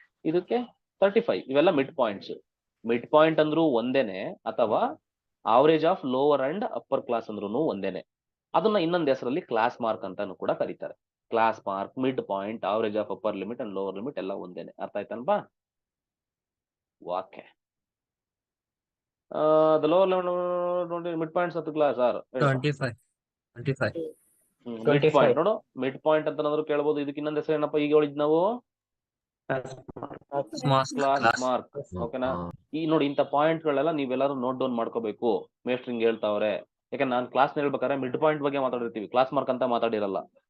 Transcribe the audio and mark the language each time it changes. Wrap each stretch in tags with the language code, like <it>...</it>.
<kn>ಇದಕ್ಕೆ 35. ಇವೆಲ್ಲ mid points. Mid point ಅಂದ್ರೂ ಒಂದೇನೆ, ಅಥವಾ</kn> <en>average of lower and upper class</en> <kn>ಅಂದ್ರೂ ಒಂದೇನೆ. ಅದನ್ನ ಇನ್ನೊಂದು ಹೆಸರಲ್ಲಿ ಕ್ಲಾಸ್ ಮಾರ್ಕ್ ಅಂತಾನು ಕೂಡ ಕರೀತಾರೆ. Class mark, mid point,</kn> <en>average of upper limit and lower limit</en> <kn>ಎಲ್ಲ ಒಂದೇನೆ. ಅರ್ಥ ಆಯ್ತಲ್ವಾ? Okay.</kn> <en>The lower limit mid points of the class are 25.</en> <kn>Mid point ನೋಡು. ಮಿಡ್ ಪಾಯಿಂಟ್ ಅಂತ ಏನಾದ್ರು ಕೇಳಬಹುದು. ಇದಕ್ಕೆ ಇನ್ನೊಂದು ಹೆಸರು ಏನಪ್ಪ ಈಗ ಹೇಳಿದ್ ನಾವು? Class mark. ಓಕೆನಾ? ಈ ನೋಡಿ ಇಂಥ ಪಾಯಿಂಟ್ ಗಳೆಲ್ಲ ನೀವೆಲ್ಲರೂ ನೋಟ್ ಡೌನ್ ಮಾಡ್ಕೋಬೇಕು. ಮೇಸ್ಟ್ರಿಂಗ್ ಹೇಳ್ತಾವ್ರೆ. ಯಾಕಂದ್ರೆ ನಾನು ಕ್ಲಾಸ್ ಹೇಳ್ಬೇಕಾದ್ರೆ ಮಿಡ್ ಪಾಯಿಂಟ್ ಬಗ್ಗೆ ಮಾತಾಡಿರ್ತೀವಿ, ಕ್ಲಾಸ್ ಮಾರ್ಕ್ ಅಂತ ಮಾತಾಡಿರಲ್ಲ.</kn>